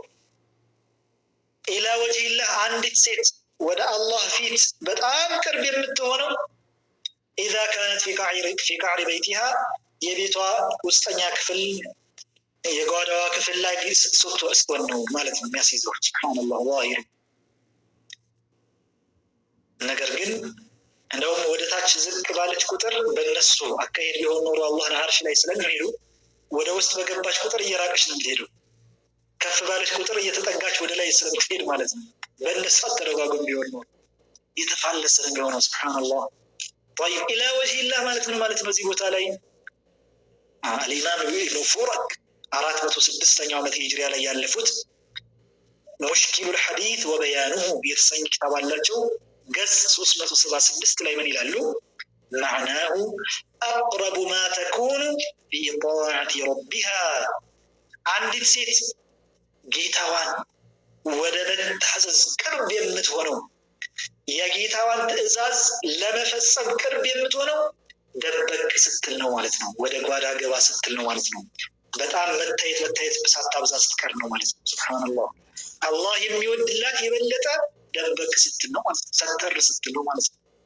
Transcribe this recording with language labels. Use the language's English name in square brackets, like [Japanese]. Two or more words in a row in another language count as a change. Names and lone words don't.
[Arabic] إلى وجه الله [Amharic] አንዲት ሴት ወደ አላህ ፊት በጣም ቅርብ የምትሆነው [Arabic] اذا كانت في قعر بيتها [Amharic] የቤቷ ውስጠኛ ክፍል የጓዳዋ ክፍል ላይ ስትሆን ነው ማለት ነው የሚያስይዘው። ሱብሃንአላህ ዋሂር። ነገር ግን እንደውም ወደ ታች ዝቅ ባለች ቁጥር በእነሱ አካሄድ ቢሆን ኖሮ አላህን አርሽ ላይ ስለሚሄዱ ወደ ውስጥ በገባች ቁጥር እየራቀች ነው የምትሄደው። ከፍ ባለች ቁጥር እየተጠጋች ወደ ላይ ስለምትሄድ ማለት ነው። በእነሱ አተረጓጎም ቢሆን ኖሮ የተፋለሰ ነው የሚሆነው። ሱብሃንአላህ። [Arabic] طيب الى وجه الله [Amharic] ማለት ነው እዚህ ቦታ ላይ الإمام ابن فورك 406ኛው ዓመተ ሂጅራ ላይ ያለፉት ሙሽኪሉል ሐዲስ ወበያኑሁ የተሰኘ ኪታብ አላቸው። ገጽ 376 ላይ ምን ይላሉ? [Arabic] معناه أقرب ما تكون في طاعة ربها [Amharic] አንዲት ሴት ጌታዋን ወደ መታዘዝ ቅርብ የምትሆነው የጌታዋን ትእዛዝ ለመፈጸም ቅርብ የምትሆነው ደበቅ ስትል ነው ማለት ነው። ወደ ጓዳ ገባ ስትል ነው ማለት ነው። በጣም መታየት ሳታብዛ ስትቀር ነው ማለት ነው። ሱብሃንአላህ። አላህ የሚወድላት የበለጠ ደበቅ ስትል ነው ማለት ነው። ሰተር ስትል ነው ማለት ነው።